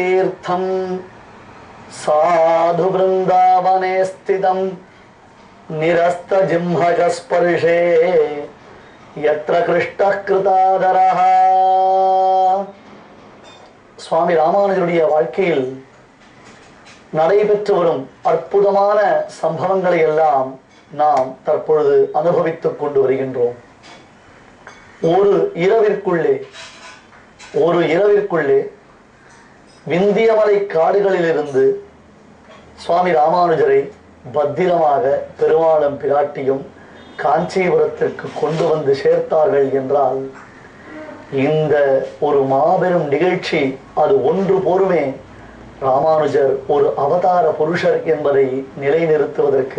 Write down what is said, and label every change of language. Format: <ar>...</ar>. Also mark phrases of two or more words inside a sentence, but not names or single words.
<sa>तीर्थम साधु वृंदावने स्थितम निरस्त जिह्मक स्पर्शे यत्र कृष्णः कृतादरः.</sa> <ta>சுவாமி ராமானுஜருடைய வாழ்க்கையில் நடைபெற்று வரும் அற்புதமான சம்பவங்களை எல்லாம் நாம் தற்பொழுது அனுபவித்துக் கொண்டு வருகின்றோம். ஒரு இரவிற்குள்ளே விந்தியமலை காடுகளிலிருந்து சுவாமி ராமானுஜரை பத்திரமாக பெருமாளும் பிராட்டியும் காஞ்சிபுரத்திற்கு கொண்டு வந்து சேர்த்தார்கள் என்றால் இந்த ஒரு மாபெரும் நிகழ்ச்சி அது ஒன்று போருமே ராமானுஜர் ஒரு அவதார புருஷர் என்பதை நிலைநிறுத்துவதற்கு.</ta>